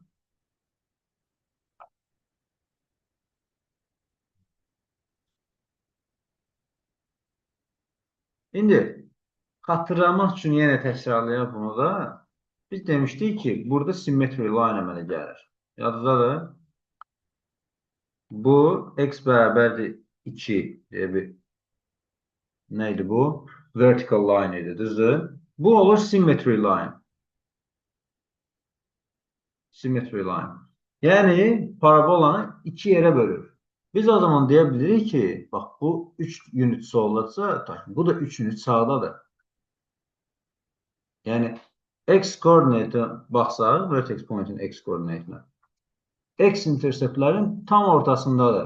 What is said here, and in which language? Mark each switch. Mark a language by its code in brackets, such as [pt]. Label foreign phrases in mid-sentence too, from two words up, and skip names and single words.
[az] İndi xatırlamaq üçün yenə təkrarlayaq bunu da. Biz demişdik ki, burada [en] symmetry line [az] əmələ gəlir. Yadınızdadır? Bu x bərabərdir 2 deyə bir neydi bu? [en] Vertical line [az] idi, düzdür? Bu olur [en] symmetry line. Symmetry line. [az] Yəni parabolanı 2 yerə bölür. Biz o zaman deyə bilirik ki, bax bu 3 unit soldadırsa, bu da 3 unit sağdadır. Yəni x koordinatına baxsaq, [en] vertex point'in [az] x koordinatına. X interceptlərin tam ortasındadır.